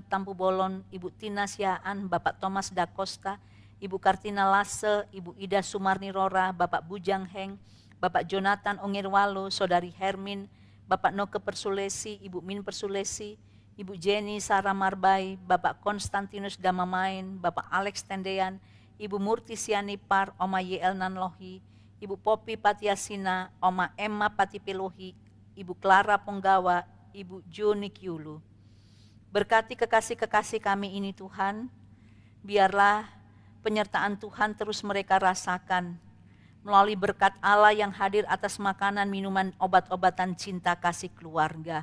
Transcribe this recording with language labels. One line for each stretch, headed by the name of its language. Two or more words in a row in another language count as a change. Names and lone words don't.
Indonesian: Tampu Bolon, Ibu Tina Siaan, Bapak Thomas Da Costa, Ibu Kartina Lase, Ibu Ida Sumarni Rora, Bapak Bujang Heng, Bapak Jonathan Ongirwalo, Saudari Hermin, Bapak Noke Persulesi, Ibu Min Persulesi, Ibu Jenny Sarah Marbai, Bapak Konstantinus Damamain, Bapak Alex Tendean, Ibu Murti Sianipar, Oma YL Nanlohi, Ibu Popi Patiasina, Oma Emma Patipilohi, Ibu Clara Ponggawa, Ibu Juni Kyulu. Berkati kekasih-kekasih kami ini Tuhan, biarlah penyertaan Tuhan terus mereka rasakan melalui berkat Allah yang hadir atas makanan, minuman, obat-obatan cinta kasih keluarga.